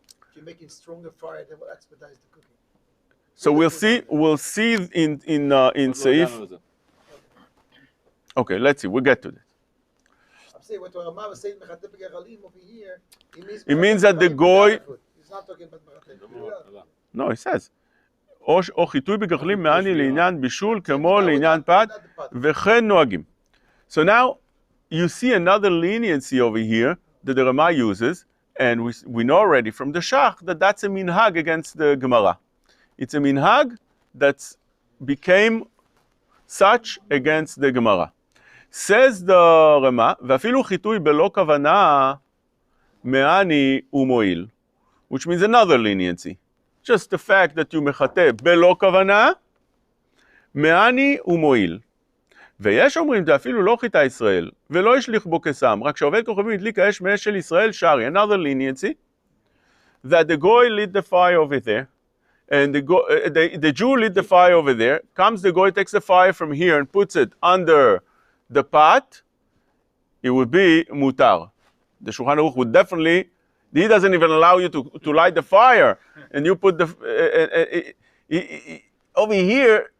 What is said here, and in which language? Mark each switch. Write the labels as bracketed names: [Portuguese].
[English] If you're making stronger fire, that will expedite the cooking. So we'll see in Seif. Okay, let's see. We'll get to this. I'm saying what Rama was saying, mechatef b'gechalim over here, it means that the goy. He's not talking about mechatef. No, it says. [Hebrew] או חיטוי בגחלים מעני לעניין בישול כמו לעניין פת וכן נוהגים. [English] So now you see another leniency over here that the Rama uses, and we know already from the Shach that that's a minhag against the Gemara. It's a minhag that became such against the Gemara. Says the Rama, [Hebrew] ואפילו חיטוי בלא כוונה מעני ומועיל, [English] which means another leniency. Just the fact that you mechateh belo kavana, me'ani u'mo'il. [Hebrew] ויש אומרים, זה אפילו לא חיטה ישראל, ולא השליך בו קסם, רק שעובד כוכבים הדליק האש מאש של ישראל שרי. [English] Another leniency, that the goy lit the fire over there, and the Jew lit the fire over there, comes the goy, takes the fire from here and puts it under the pot, it would be mutar. The Shulchan Aruch would definitely, he doesn't even allow you to light the fire, and you put the over here.